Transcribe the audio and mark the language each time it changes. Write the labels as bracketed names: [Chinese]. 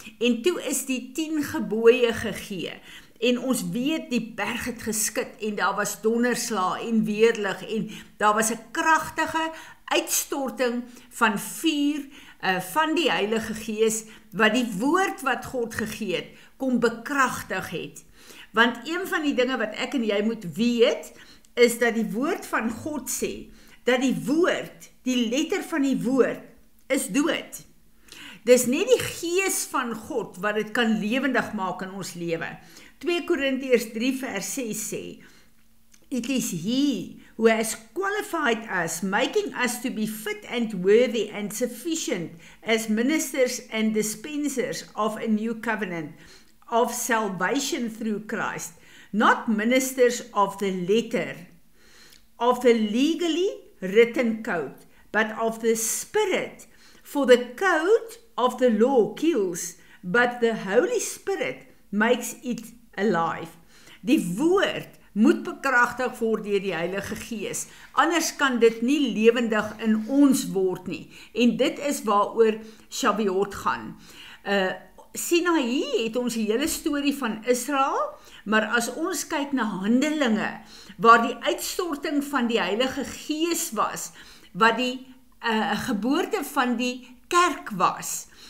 [Afrikaans] En toe is die 10 gebooie gegee. En ons weet die berg het geskit en daar was donderslae en weerlig en daar was 'n kragtige uitstorting van vuur van die Heilige Gees wat die woord wat God gegee het kom bekragtig het. Want een van die dinge wat ek en jy moet weet is dat die woord van God sê dat die woord, die letter van die woord is dood. Dis net die Gees van God wat dit kan lewendig maak in ons lewe. 2 Korintiërs 3 vers 6 sê, [English] "It is he who has qualified us, making us to be fit and worthy and sufficient as ministers and dispensers of a new covenant, of salvation through Christ, not ministers of the letter, of the legally written code, but of the Spirit. For the code of the law kills, but the Holy Spirit makes it alive." [Afrikaans] Die woord moet bekragtig word deur die Heilige Gees. Anders kan dit nie lewendig in ons word nie. En dit is waaroor Shavuot gaan. Sinaï het ons die hele storie van Israel, maar as ons kyk na Handelinge, waar die uitstorting van die Heilige Gees was, wat die geboorte van die kerk was.